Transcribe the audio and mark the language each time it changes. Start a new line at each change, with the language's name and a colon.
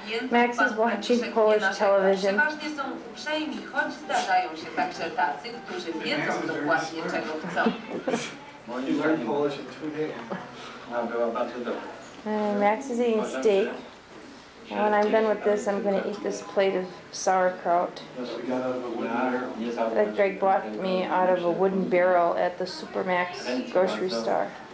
English: Max is watching Polish television.
Polish: Przeważnie są uprzejmi, choć zdarzają się także tacy, którzy wiedzą dokładnie czego chcą.
English: And Max is eating steak. And when I'm done with this, I'm going to eat this plate of sauerkraut that Greg bought me out of a wooden barrel at the Supermax grocery store.